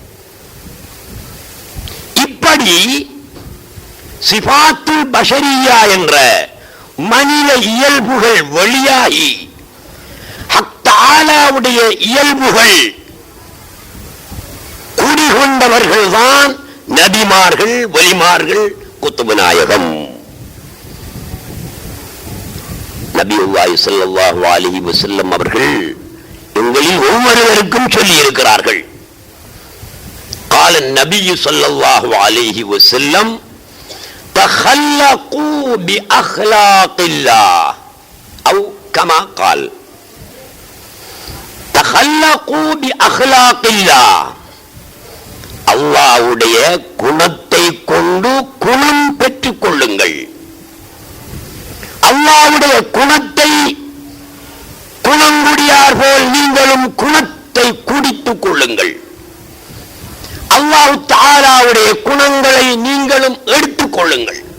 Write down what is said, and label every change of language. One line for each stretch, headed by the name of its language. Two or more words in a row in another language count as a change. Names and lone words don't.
Tamil: இப்படி
Arabic: صفات البشرية
Tamil: என்ற மனித இயல்புகள் வெளியாகி ஹக் தஆலாவுடைய இயல்புகள் குடிகொண்டவர்கள்தான் நபிமார்கள், வலிமார்கள், குத்துபு நாயகம். நபியுல்லாஹி
Arabic: صلى الله عليه وسلم
Tamil: அவர்கள் எங்களில் ஒவ்வொருவருக்கும் சொல்லி இருக்கிறார்கள்.
Arabic: قال النبي صلى الله عليه وسلم تخلقوا بأخلاق الله أو كما قال تخلقوا بأخلاق الله
Tamil: அல்லாஹ்வுடைய குணத்தை கொண்டு குணம் பெற்றுக் கொள்ளுங்கள். அல்லாஹ்வுடைய குணத்தை குணங்குடியார் போல் நீங்களும் குணத்தை குடித்துக் கொள்ளுங்கள். அல்லாஹ் தஆலாவுடைய குணங்களை நீங்களும் எடுத்துக் கொள்ளுங்கள்.